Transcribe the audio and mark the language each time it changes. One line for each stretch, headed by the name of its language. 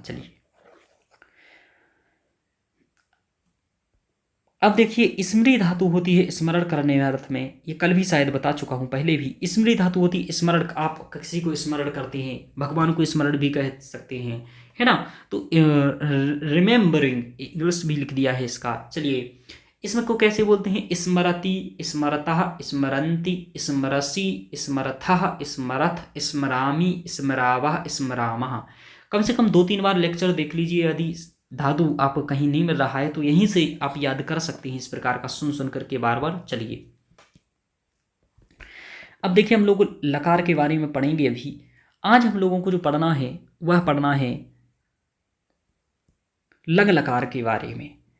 Hindi: चलिए अब देखिए, स्मृति धातु होती है स्मरण करने अर्थ में, ये कल भी शायद बता चुका हूं पहले भी। स्मृति धातु होती है स्मरण, आप किसी को स्मरण करते हैं, भगवान को स्मरण भी कह सकते हैं, है ना। तो रिमेम्बरिंग इंग्लिश भी लिख दिया है इसका। चलिए, इसमें को कैसे बोलते हैं?
Sanskrit: स्मरति, स्मरतः, स्मरन्ति, स्मरसि, स्मरथः, स्मरथ, स्मरामि, स्मरावः, स्मरामः।
Hindi: कम से कम 2-3 बार लेक्चर देख लीजिए। यदि धातु आप कहीं नहीं मिल रहा है तो यहीं से आप याद कर सकते हैं, इस प्रकार का सुन सुन करके बार बार। चलिए अब देखिए, हम लोग लकार के बारे में पढ़ेंगे अभी। आज हम लोगों को जो पढ़ना है वह पढ़ना है लंग लकार के बारे में।